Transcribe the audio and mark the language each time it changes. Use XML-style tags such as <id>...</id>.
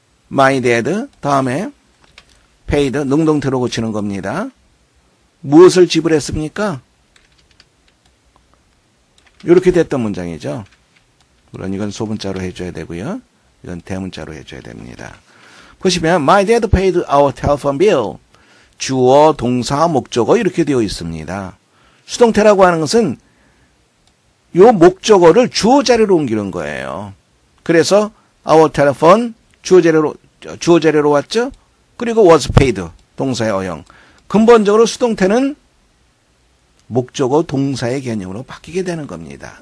<en>My dad</en> <ko>다음에 paid 능동태로 고치는 겁니다. 무엇을 지불했습니까? 이렇게 됐던 문장이죠. 물론 이건 소문자로 해줘야 되고요. 이건 대문자로 해줘야 됩니다.</ko> <en>보시면 My dad paid our telephone bill.</en> <ko>주어, 동사, 목적어 이렇게 되어 있습니다. 수동태라고 하는 것은 이 목적어를 주어 자리로 옮기는 거예요. 그래서</ko> <en>our telephone</en> <ko>주어 자리로 왔죠. 그리고</ko> <en>was paid</en> <ko>동사의 어형. 근본적으로 수동태는 목적어 동사의 개념으로 바뀌게 되는 겁니다.</ko>